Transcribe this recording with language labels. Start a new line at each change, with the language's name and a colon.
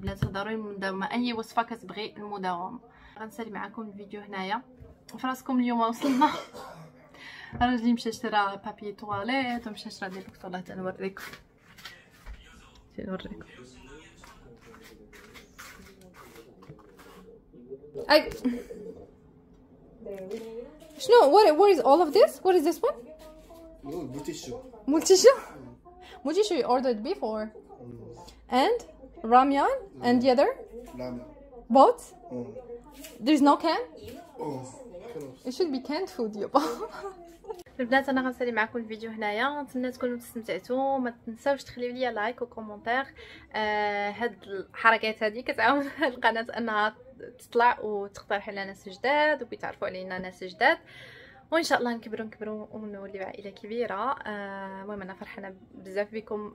Arabic: البنات ضروري المداومه. اي وصفه كتبغي المداومه. غنسالي معكم الفيديو هنايا. فراسكم اليوم وصلنا. راجلي مشى شرا بابي تواليت ومشى شرا دي بوكسولات. نوريكم شنو
English: what is all of this? What is this one? Multishu you ordered before. And ramyun and the other? Both? There's no can? It should be canned food يابا.
Arabic: البنات انا غنسالي معكم الفيديو هنايا. نتمنى تكونوا استمتعتوا. ما تنساوش تخليو لي لايك وكومونتير. هاد الحركات هذه كتعاون القناه انها تطلع وتقترح لنا ناس جداد وبيتعرفوا علينا ناس جداد. وان شاء الله نكبروا ونوليو عائله كبيره. المهم انا فرحانه بزاف بكم.